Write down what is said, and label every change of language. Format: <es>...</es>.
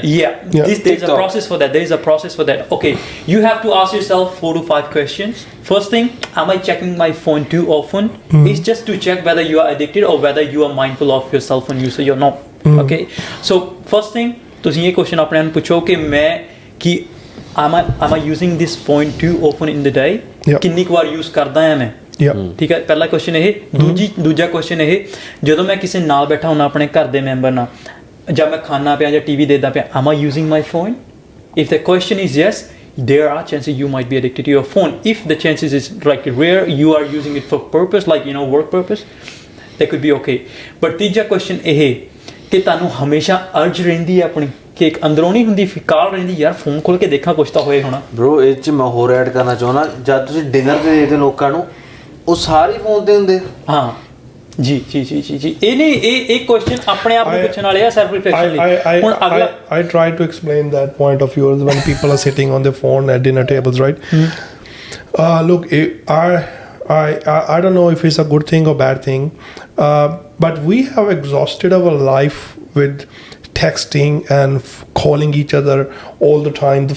<en>There's a process for that. There is a process for that. Okay, you have to ask yourself 4 to 5 questions. First thing, am I checking my phone too often? It's just to check whether you are addicted or whether you are mindful of your cell phone usage or not. Okay, so first thing,</en> <pa>ਤੁਸੀਂ ਇਹ</pa> <en>question</en> <pa>ਆਪਣੇ ਆਪ ਨੂੰ ਪੁੱਛੋ ਕਿ ਮੈਂ ਕਿ</pa> <en>am I using this phone too often in the day?</en> <pa>ਕਿੰਨੀ ਕੁ ਵਾਰ use ਕਰਦਾ ਹਾਂ ਮੈਂ? ਠੀਕ ਹੈ, ਪਹਿਲਾ ਕੁਐਸਚਨ ਇਹ। ਦੂਜਾ ਕੁਐਸਚਨ ਇਹ, ਜਦੋਂ ਮੈਂ ਕਿਸੇ ਨਾਲ ਬੈਠਾ ਹੁੰਦਾ ਆਪਣੇ ਘਰ ਦੇ ਮੈਂਬਰ ਨਾਲ, ਜਾਂ ਮੈਂ ਖਾਣਾ ਪਿਆ ਜਾਂ ਟੀਵੀ ਦੇਖਦਾ ਪਿਆ,</pa> <en>am I using my phone? If the question is yes, there are chances you might be addicted to your phone. If the chances is like rare, you are using it for purpose, like work purpose, that could be okay.</en> <pa>But ਤੀਜਾ question ਇਹ ਕਿ ਤੁਹਾਨੂੰ ਹਮੇਸ਼ਾ ਅਰਜ ਰਹਿੰਦੀ ਹੈ ਆਪਣੀ, ਕਿ ਇੱਕ ਅੰਦਰੋਂ ਨਹੀਂ ਹੁੰਦੀ, ਫਿਕਾਲ ਰਹਿੰਦੀ, ਯਾਰ ਫੋਨ ਖੋਲ ਕੇ ਦੇਖਾਂ ਕੁਛ ਤਾਂ ਹੋਏ ਹੋਣਾ। ਬ్రో ਇਹ 'ਚ ਮੈਂ ਹੋਰ ਐਡ ਕਰਨਾ ਚਾਹੁੰਦਾ, ਜਦ ਤੁਸੀਂ ਡਿਨਰ ਤੇ ਦੇਖਦੇ ਲੋਕਾਂ ਨੂੰ, ਉਹ ਸਾਰੇ ਫੋਨ ਤੇ ਹੁੰਦੇ। ਹਾਂ ਜੀ ਇਹ ਨਹੀਂ, ਇਹ ਕੁਐਸਚਨ ਆਪਣੇ ਆਪ ਨੂੰ ਪੁੱਛਣ ਵਾਲੇ ਆ, ਸੈਲਫ ਰਿਫਲੈਕਸ਼ਨ ਲਈ। ਹੁਣ ਅਗਲਾ</pa> <en>I try to explain that point of yours when people are sitting on their phone at dinner tables, right? Look, I don't know if it's a good thing or bad thing, but we have exhausted our life with texting and calling each other all the time.</en>